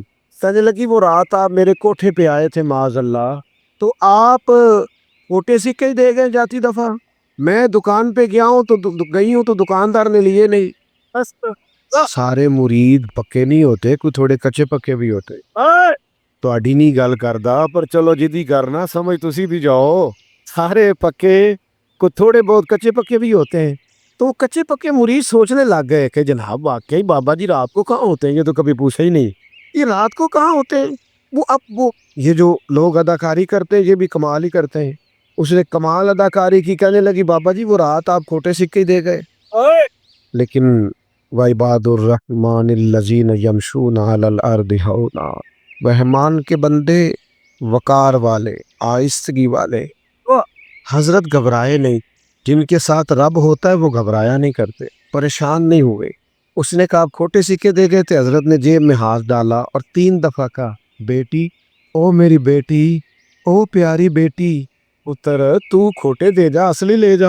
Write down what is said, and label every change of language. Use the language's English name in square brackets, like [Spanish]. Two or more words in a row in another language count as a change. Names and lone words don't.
[Urdu] کہنے لگی وہ رات آپ میرے کوٹھے پہ آئے تھے معاذ اللہ، تو آپ کوٹے سکے ہی دے گئے جاتی دفعہ؟ میں دکان پہ گیا ہوں تو گئی ہوں تو دکاندار نے لیے نہیں۔ سارے مرید پکے نہیں ہوتے، کوئی تھوڑے کچے پکے بھی ہوتے۔ [Punjabi] تہاڈی نہیں گل کردا، پر چلو جدی کرنا سمجھ تسی بھی جاؤ، [Urdu] سارے پکے کوئی تھوڑے بہت کچے پکے بھی ہوتے ہیں۔ تو کچے پکے مرید سوچنے لگ گئے کہ جناب واقعی بابا جی رات کو کہاں ہوتے ہیں، یہ تو کبھی پوچھا ہی نہیں، یہ رات کو کہاں ہوتے ہیں؟ وہ یہ جو لوگ اداکاری کرتے ہیں یہ بھی کمال ہی کرتے ہیں۔ اس نے کمال اداکاری کی، کہنے لگی بابا جی وہ رات آپ کھوٹے سکے ہی دے گئے۔ [Arabic] لیکن وَعِبَادُ الرَّحْمَنِ الَّذِينَ يَمْشُونَ عَلَى الْأَرْضِ هَوْنًا، [Urdu] رحمان کے بندے وقار والے، آہستگی والے، حضرت گھبرائے نہیں، جن کے ساتھ رب ہوتا ہے وہ گھبرایا نہیں کرتے، پریشان نہیں ہوئے۔ اس نے کہا آپ کھوٹے سکے دے گئے تھے، حضرت نے جیب میں ہاتھ ڈالا اور 3 دفعہ کہا بیٹی، او میری بیٹی، او پیاری بیٹی، [Punjabi] پتر تو کھوٹے دے جا اصلی لے جا۔